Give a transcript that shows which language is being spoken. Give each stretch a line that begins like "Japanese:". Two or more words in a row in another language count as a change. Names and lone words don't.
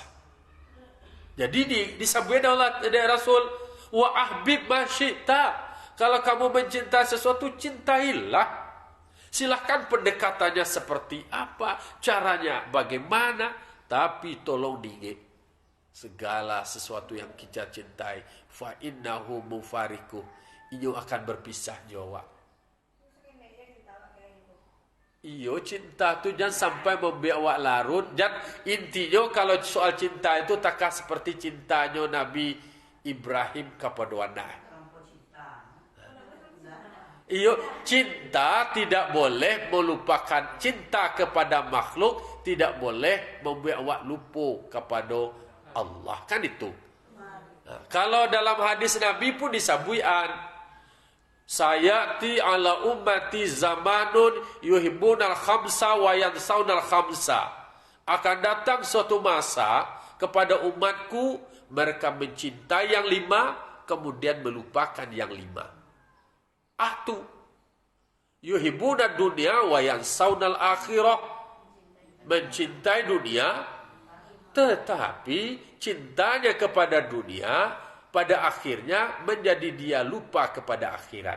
Indonesian: Jadi disabdakan Allah dari Rasul
Arabic: وأحبب ما شئت,
Indonesian: kalau kamu mencintai sesuatu cintailah. Silahkan pendekatannya seperti apa, caranya bagaimana, tapi tolong diingat segala sesuatu yang kita cintai
Arabic: فإنه مفارقك,
Indonesian: iyo akan berpisah jawa. Iyo cinta tu jangan sampai membuat awak larut. Dan intinya kalau soal cinta itu takkan seperti cintanya Nabi Ibrahim kepada anak. Iyo cinta tidak boleh melupakan, cinta kepada makhluk tidak boleh membuat awak lupa kepada Allah, kan itu. Kalau dalam hadis Nabi pun disabuian,
Arabic: سيأتي على أمتي زمان يحبون الخمس وينسون الخمس.
Indonesian: Akan datang suatu masa kepada umatku mereka mencintai yang 5 kemudian melupakan yang 5.
Arabic: Tu يحبون الدنيا وينسون الآخرة.
Indonesian: mencintai dunia, tetapi cintanya kepada dunia pada akhirnya menjadi dia lupa kepada akhirat.